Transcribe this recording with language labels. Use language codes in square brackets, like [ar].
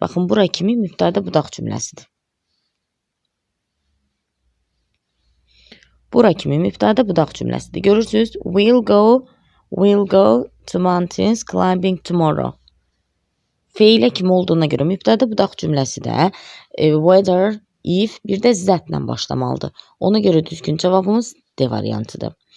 [az] Baxın, bura kimi mübtada budaq cümləsidir. Bura kimi mübtada budaq cümləsidir. [en] Görürsünüz, we'll go to mountains climbing tomorrow. [az] Feilə kimi olduğuna görə mübtada budaq cümləsi də whether, if, bir də zətlə başlamalıdır. Ona görə düzgün cavabımız D variantıdır.